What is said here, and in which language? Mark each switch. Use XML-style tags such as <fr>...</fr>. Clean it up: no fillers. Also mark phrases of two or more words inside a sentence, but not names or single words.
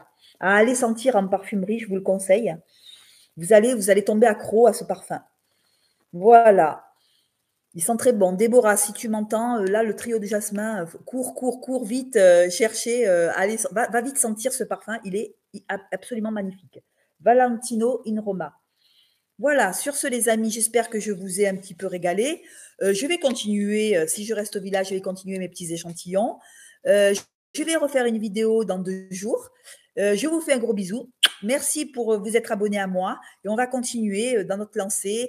<fr>À aller sentir en parfumerie, je vous le conseille. Vous allez tomber accro à ce parfum. Voilà. Ils sont très bons. Déborah, si tu m'entends, là, le trio de jasmin, cours, cours, cours vite, chercher, allez, va vite sentir ce parfum. Il est absolument magnifique. Valentino in Roma. Voilà, sur ce, les amis, j'espère que je vous ai un petit peu régalé. Je vais continuer, si je reste au village, je vais continuer mes petits échantillons. Je vais refaire une vidéo dans 2 jours. Je vous fais un gros bisou. Merci pour vous être abonné à moi et on va continuer dans notre lancée.</fr>